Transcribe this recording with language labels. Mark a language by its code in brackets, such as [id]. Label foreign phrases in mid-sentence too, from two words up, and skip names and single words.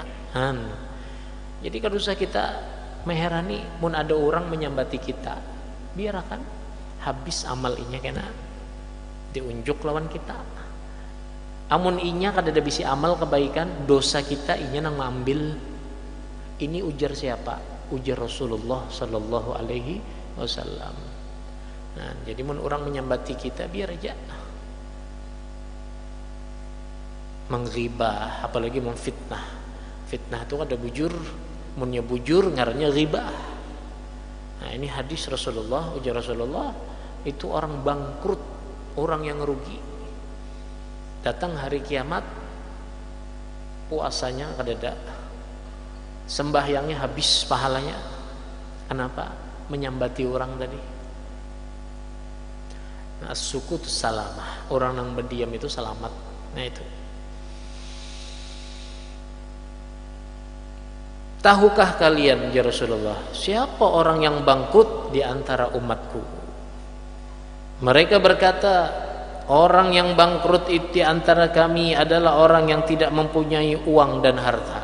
[bjn] Jadi kalau usah kita meherani mun ada orang menyambati kita, biarkan habis amal inya kena diunjuk lawan kita. Amun inya kada ada bisi amal kebaikan, dosa kita inya nang mengambil. Ini ujar siapa? Ujar Rasulullah [ar] صلى الله عليه وسلم. [bjn] Nah, jadi mun orang menyambati kita, biar aja. Menghibah, apalagi memfitnah. Fitnah itu ada bujur, munnya bujur ngarannya ghibah. Nah, ini hadis Rasulullah, ujar Rasulullah, itu orang bangkrut, orang yang rugi. Datang hari kiamat, puasanya kadada, sembahyangnya habis pahalanya. Kenapa? Menyambati orang tadi. Nah, [ar] السكوت سلامة, [id] orang yang berdiam itu selamat. Nah, itu. Tahukah kalian, ya Rasulullah, siapa orang yang bangkrut di antara umatku? Mereka berkata, orang yang bangkrut di antara kami adalah orang yang tidak mempunyai uang dan harta.